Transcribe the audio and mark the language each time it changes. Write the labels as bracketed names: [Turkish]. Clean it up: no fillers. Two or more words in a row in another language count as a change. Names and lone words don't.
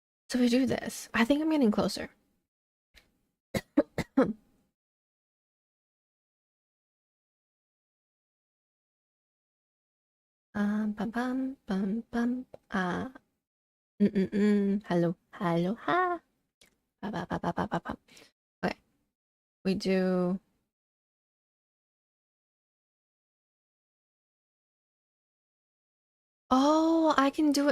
[English] So we do this. I think I'm getting closer. Bum bum bum bum. Hello, hello, ha. Ba ba ba ba ba ba ba. Okay, we do. Oh, I can do it.